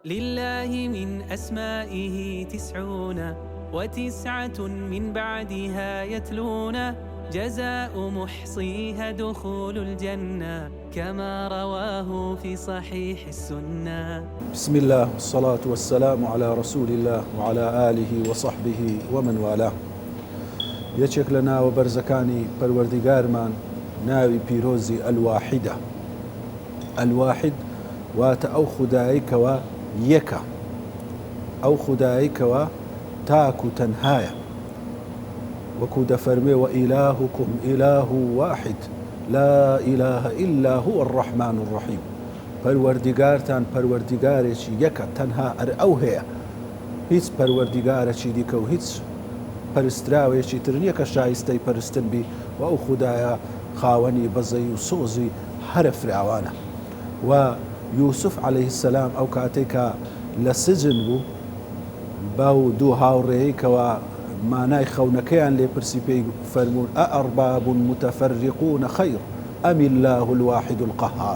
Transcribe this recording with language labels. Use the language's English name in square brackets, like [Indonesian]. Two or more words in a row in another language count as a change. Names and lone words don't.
[Arabic] لله من أسمائه 99 من بعدها يتلون جزاء محصيها دخول الجنة كما رواه في صحيح السنة. بسم الله والصلاة والسلام على رسول الله وعلى آله وصحبه ومن والاه. [Central Kurdish] یەکێک لە ناوە بەرزەکانی پەروەردیگارمان ناوی پیرۆزی ئەلواحیدە. ئەلواحید واتە ئەو خوداییکەوە یەکە، ئەو خوداییکەوە تاک و تەنهایە، وەکو دەفەرمێ [Arabic] وإلهكم إله واحد لا إله إلا هو الرحمن الرحيم. [Central Kurdish] پەروەردیگارتان پەروەردیگارێکی یەکە، تەنها ئەو هەیە، هیچ پەروەردیگارێکی دیکە و هیچ پەرستراوێکی تر نییە کە شایستەی پەرستن بی و ئەو خودایە خاوەنی بەزەی و سۆزی هەرە فراوانە. و یوسف [Arabic] عەلەیه السەلام [Central Kurdish] ئەو کاتێکە لە سجن بوو باو دوو هاوڕێی کەوە مانای خەونەکەیان لێ پرسی پێی فەرموون [Arabic] ئەئەرباب متەفەرقون خەیر ئەم الله الواحد القەهار.